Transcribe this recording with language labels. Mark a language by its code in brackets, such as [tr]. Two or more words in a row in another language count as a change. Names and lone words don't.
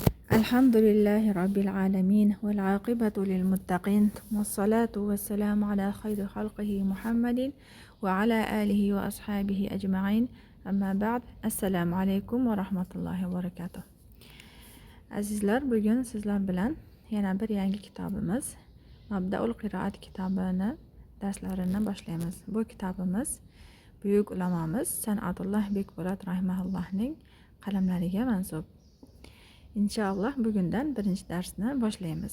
[ar] الحمد لله رب العالمين والعاقبة للمتقين والصلاة والسلام على خير خلقه محمد وعلى آله وأصحابه أجمعين أما بعد السلام عليكم ورحمة الله وبركاته. [uz] Azizlar, bugun sizlar bilan yana bir yangi kitobimiz Mabdaul Qiroat kitobini darslarini boshlaymiz. Bu kitobimiz buyuk ulamomiz San'atulloh Bekpo'lat rahimahullohning qalamlariga mansub. İnşallah bugundan birinchi darsni boshlaymiz.